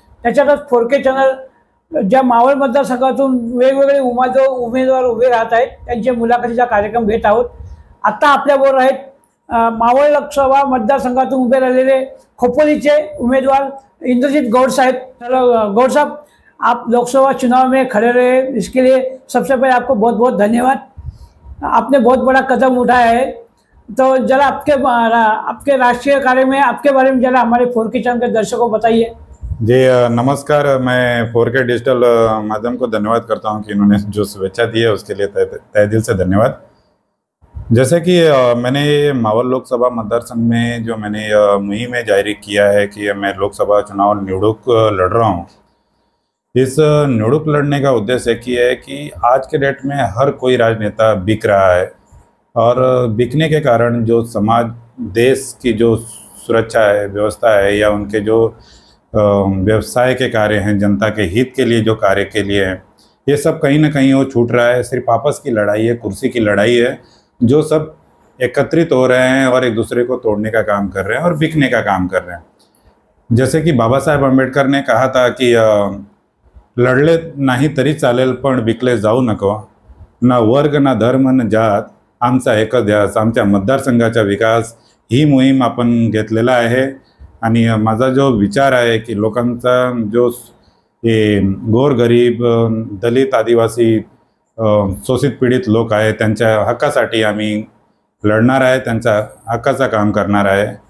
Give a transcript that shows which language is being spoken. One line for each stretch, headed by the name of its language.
Marathi: त्याच्यातच 4K channel ज्या मावळ मतदारसंघातून वेगवेगळे उमेदवार उभे राहत आहेत त्यांच्या मुलाखतीचा कार्यक्रम घेत आहोत. आत्ता आपल्याबरोबर आहेत मावळ लोकसभा मतदारसंघातून उभे राहिलेले खोपोलीचे उम्मीदवार इंद्रजीत गौड़ साहब.
Hindi: गौड़ साहब, आप लोकसभा चुनाव में खड़े रहे, इसके लिए सबसे पहले आपको बहुत बहुत धन्यवाद. आपने बहुत बड़ा कदम उठाया है. तो जरा आपके राष्ट्रीय कार्य में आपके बारे में जरा हमारे 4K चैनल के दर्शकों को बताइए. जी नमस्कार, मैं 4K डिजिटल माध्यम को धन्यवाद करता हूं कि इन्होंने जो शुभेच्छा दी है उसके लिए तहे दिल से धन्यवाद. जैसे कि मैंने मावल लोकसभा मतदारसंघ में जो मैंने मुहिम में जारी किया है कि मैं लोकसभा चुनाव निवडणूक लड़ रहा हूँ. इस निवडणूक लड़ने का उद्देश्य एक ही है कि आज के डेट में हर कोई राजनेता बिक रहा है और बिकने के कारण जो समाज देश की जो सुरक्षा है, व्यवस्था है या उनके जो व्यवसाय के कार्य हैं, जनता के हित के लिए जो कार्य के लिए हैं, ये सब कहीं ना कहीं वो छूट रहा है. सिर्फ आपस की लड़ाई है, कुर्सी की लड़ाई है. जो सब एकत्रित हो रहे हैं और एक दूसरे को तोड़ने का काम कर रहे हैं और बिकने का काम कर रहे हैं. जैसे कि बाबा साहेब आंबेडकर ने कहा था कि
Marathi: लढले नाही तरी चालेल पण विकले जाऊ नको. ना वर्ग, ना धर्म, ना जात, आमचा एकच ध्यास, आमच्या मतदारसंघाचा विकास ही मोहीम आपण घेतलेला आहे. आणि माझा जो विचार आहे की लोकांचा जो गोरगरीब, दलित, आदिवासी, शोषित पीडित लोक आहे त्यांच्या हक्कासाठी आम्ही लढणार आहे, त्यांच्या हक्काचा काम करणार आहे.